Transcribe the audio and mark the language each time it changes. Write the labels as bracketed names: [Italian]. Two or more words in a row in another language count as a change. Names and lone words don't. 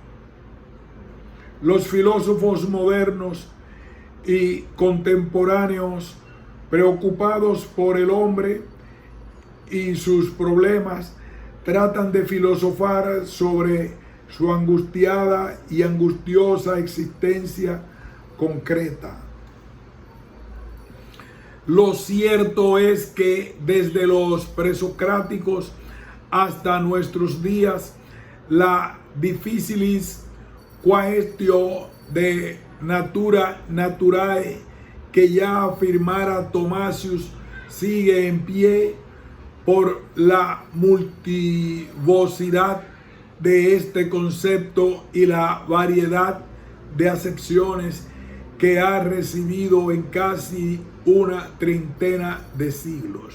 [Spanish] Los filósofos modernos y contemporáneos, preocupados por el hombre y sus problemas, tratan de filosofar sobre su angustiada y angustiosa existencia concreta. Lo cierto es que desde los presocráticos hasta nuestros días, la [Latin] difficilis quaestio de natura naturae [Spanish] que ya afirmara Thomasius sigue en pie por la multivocidad de este concepto y la variedad de acepciones que ha recibido en casi una treintena de siglos.